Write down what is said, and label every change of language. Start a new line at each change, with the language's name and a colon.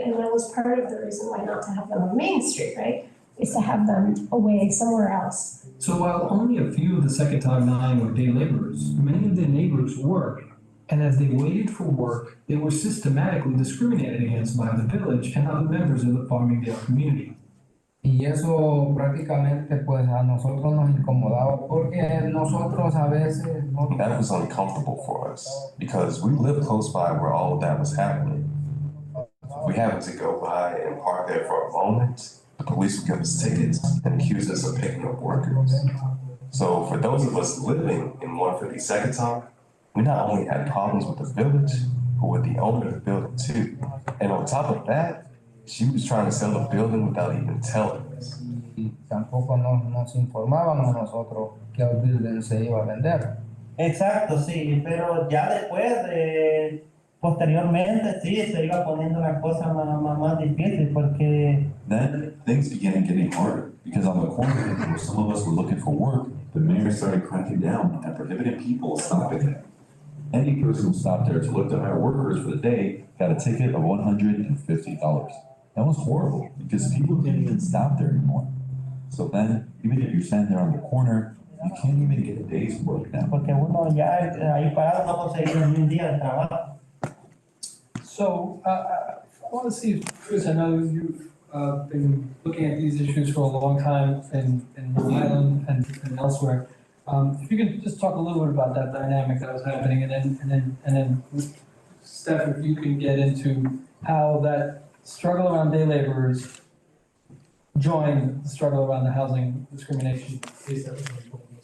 English: And that was part of the reason why not to have them on Main Street, right? Is to have them away somewhere else. So while only a few of the Secatogue 9 were day laborers, many of their neighbors were. And as they waited for work, they were systematically discriminated against by the village and other members of the Farmingdale community.
Spanish: Y eso prácticamente pues a nosotros nos incomodaba porque nosotros a veces no.
English: That was uncomfortable for us because we lived close by where all of that was happening. We happened to go by and park there for a moment. The police would give us tickets and accuse us of picking up workers. So for those of us living in 150 Secatogue, we not only had problems with the village, but with the owner of the building too. And on top of that, she was trying to sell the building without even telling us.
Spanish: Y tampoco nos informábamos nosotros que el building se iba a vender. Exacto, sí, pero ya después, posteriormente, sí, se iba poniendo la cosa más difícil porque...
English: Then things began getting harder because on the corner where some of us were looking for work, the mayor started cracking down and prohibiting people stopping there. Any person who stopped there to look to hire workers for the day got a ticket of $150. That was horrible because people didn't even stop there anymore. So then, even if you're standing there on the corner, you can't even get a day's work now.
Spanish: Porque uno ya ahí parado no conseguía ni un día de trabajo.
English: So I want to see, Chris, I know you've been looking at these issues for a long time in Long Island and elsewhere. If you could just talk a little bit about that dynamic that was happening, and then Steph, if you can get into how that struggle around day laborers joined the struggle around the housing discrimination case that was unfolding.